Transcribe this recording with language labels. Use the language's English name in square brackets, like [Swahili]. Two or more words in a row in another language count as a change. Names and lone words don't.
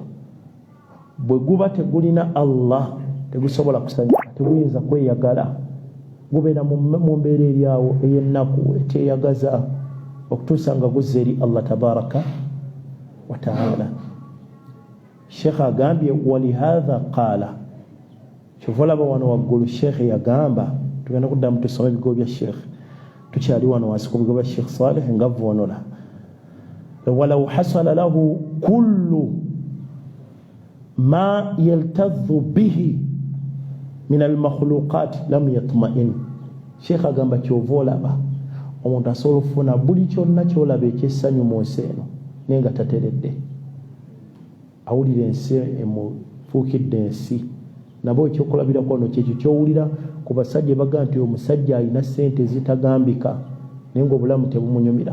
[Ganda] Bwe guba tegulina Allah tegusobola kusanyuka, teguyinza kweyagala, gubeera mu mbeera eryawo ey'ennaku ekyeyagaza okutuusa nga guzza eri Allah [Arabic] تبارك وتعالى. [Ganda] Sheikh agambye [Arabic] ولهذا قال, [Ganda] kyova olaba wano waggulu Sheikh yagamba, tugenda kuddamu tusome ebigo bya Sheikh, tukyali wano wansi ku bigo bya Sheikh Salih ngavvonola. [Arabic] ولو حصل له كل ما يلتذ به من المخلوقات لم يطمئن. [Ganda] Sheikh agamba kyova olaba omuntu asobola okufuna buli kyonna kyolaba ekyessanyu mu nsi eno naye nga tateredde, awulira ensi fuukidde ensi. Nabo ekyokulabirako ono kyekyo kyowulira ku basajja baga nti omusajja alina ssente ezitagambika naye ng'obulamu tebumunyumira.